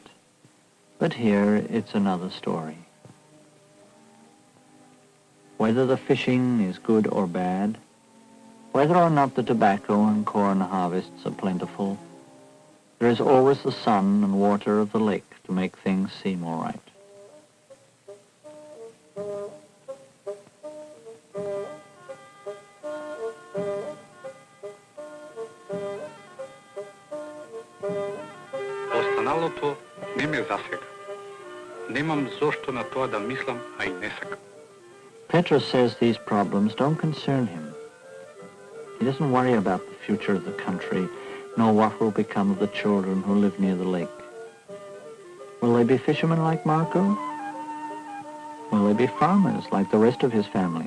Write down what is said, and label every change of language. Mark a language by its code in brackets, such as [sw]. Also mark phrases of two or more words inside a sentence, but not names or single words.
[en] But here, it's another story. Whether the fishing is good or bad, whether or not the tobacco and corn harvests are plentiful, there is always the sun and water of the lake to make things seem all right. [mk] Останалото не ме засега. Немам зошто на тоа да мислам, а и не сакам. [en] Petra says these problems don't concern him. He doesn't worry about the future of the country, nor what will become of the children who live near the lake. Will they be fishermen like Marco? Will they be farmers like the rest of his family?